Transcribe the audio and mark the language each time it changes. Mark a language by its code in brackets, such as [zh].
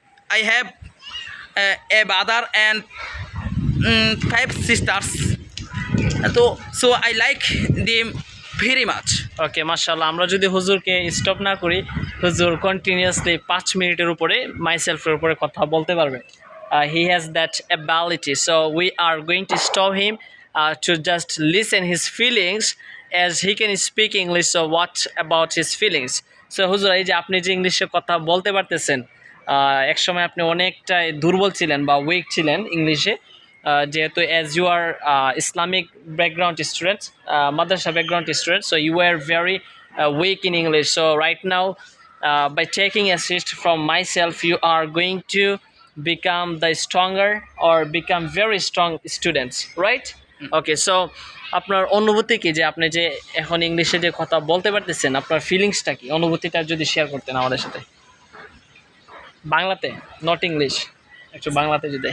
[en] I have a brother and 5 sisters. So I like them very much. [bn] ওকে, মাশাআল্লাহ। আমরা যদি হুজুরকে স্টপ না করি, হুজুর কন্টিনিউয়াসলি 5 মিনিটের উপরে মাইসেলফের উপরে কথা বলতে পারবে। [en] He has that ability, so we are going to stop him to just listen his feelings as he can speak English. So what about his feelings? [bn] So হুজুর, এই যে আপনি যে ইংলিশে কথা বলতে পারতেছেন, একসময় আপনি অনেকটাই দুর্বল ছিলেন বা উইক ছিলেন ইংলিশে, যেহেতু [en] as you are Islamic background students, madrasa background students, so you were very weak in English. So right now, by taking assist from myself, you are going to become the stronger or become very strong students, right? [bn] Okay, so আপনার অনুভূতি কি, যে আপনি যে এখন ইংলিশে যে কথা বলতে পারতেছেন, আপনার ফিলিংসটা কি, অনুভূতিটা যদি শেয়ার করতেন আমাদের সাথে বাংলাতে, নট ইংলিশ, একটু বাংলাতে যদি।